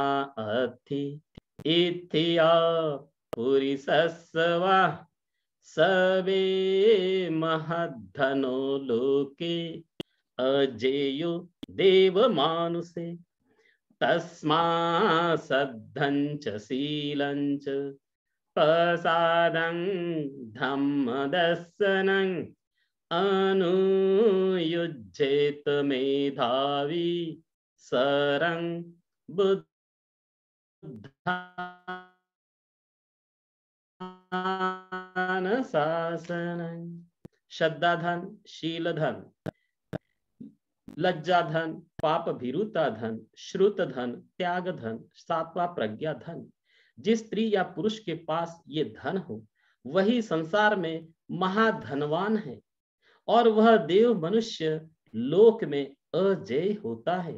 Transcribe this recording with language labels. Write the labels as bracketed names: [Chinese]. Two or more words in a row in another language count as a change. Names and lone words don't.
[Pali] अथि इत्या पुरिसस्वा सबे महद्धनो लोके अजेयो देव मानुषे तस्मा सद्धंच शीलंच प्रसादं धम्मदर्शनं अनुयुज्येत मेधावी सरं बुद्धान शासनं। [Hindi] श्रद्धा धन, शील धन, लज्जा धन, पाप भीरुता धन, श्रुत धन, त्याग धन, 7वां प्रज्ञा धन। जिस स्त्री या पुरुष के पास ये धन हो वही संसार में महाधनवान है और वह देव मनुष्य लोक में अजेय होता है।